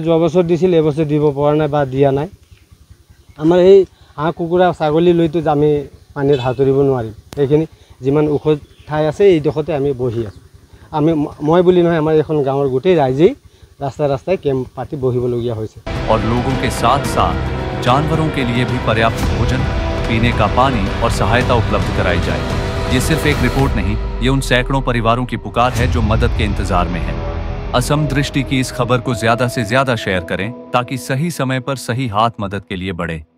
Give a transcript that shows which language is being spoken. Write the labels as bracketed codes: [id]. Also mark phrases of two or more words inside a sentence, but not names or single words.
[as] যোৱা বছৰ দিছিল, এবছৰ দিব পৰা নাই বা দিয়া নাই। আমাৰ এই হাঁহ কুকুৰা ছাগলী লৈতো আমি পানীত সাঁতুৰিব নোৱাৰিম। এইখিনি যিমান ওখ ঠাই আছে এইডোখৰতে আমি বহি আছোঁ। মই বুলি নহয়, আমাৰ এখন গাঁৱৰ গোটেই ৰাইজেই ৰাস্তায় रास्ताয় কেম্প পাতি বহিবলগীয়া হৈছে। [hi] और लोगों के साथ साथ जानवरों के लिए भी पर्याप्त भोजन, पीने का पानी और सहायता उपलब्ध कराई जाए। ये सिर्फ एक रिपोर्ट नहीं, ये उन सैकड़ों परिवारों की पुकार है जो मदद के इंतजार में हैं। असम दृष्टि की इस खबर को ज्यादा से ज्यादा शेयर करें ताकि सही समय पर सही हाथ मदद के लिए बढ़े।